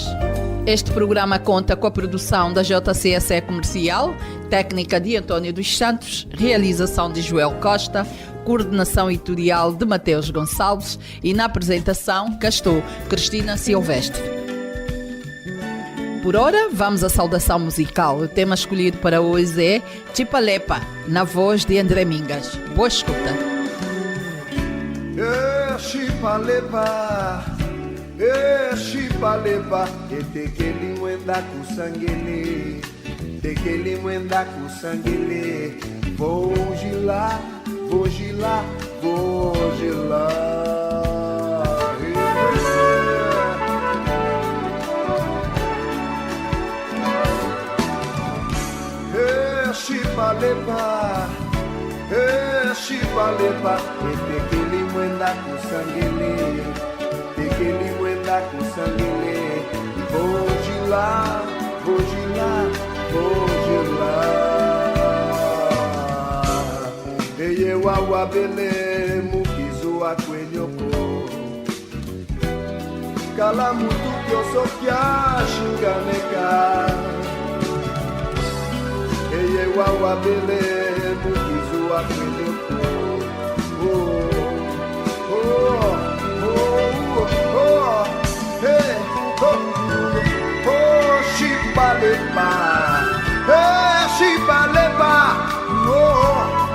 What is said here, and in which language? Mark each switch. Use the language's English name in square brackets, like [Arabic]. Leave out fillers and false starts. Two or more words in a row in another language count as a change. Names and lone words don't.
[Portuguese] Este programa conta com a produção da JCSE Comercial, técnica de António dos Santos, realização de Joel Costa, coordenação editorial de Mateus Gonçalves e na apresentação cá estou, Cristina Silvestre. Por ora, vamos à saudação musical. O tema escolhido para hoje é Chipalepa, na voz de André Mingas. Boa escuta. [Kimbundu] Chipalepa, Chipalepa, tekeli mwenda kusangele, tekeli mwenda kusangele, [Portuguese] vou gilar, vou gilar, vou gilar. [Kimbundu] Chipalepa, Chipalepa, tekeli mwenda kusangele, tekeli mwenda kusangele, [Portuguese] vou gilar, vou gilar, vou gilar. [Kimbundu] Eye wawa bele mukizo akwenyoko, kala mutu kyoso kya shinganeka. Eye wawa bele mukizo akwenyoko. Oh, oh, oh, oh, hey, oh, oh, Chipalepa, hey, Chipalepa, oh.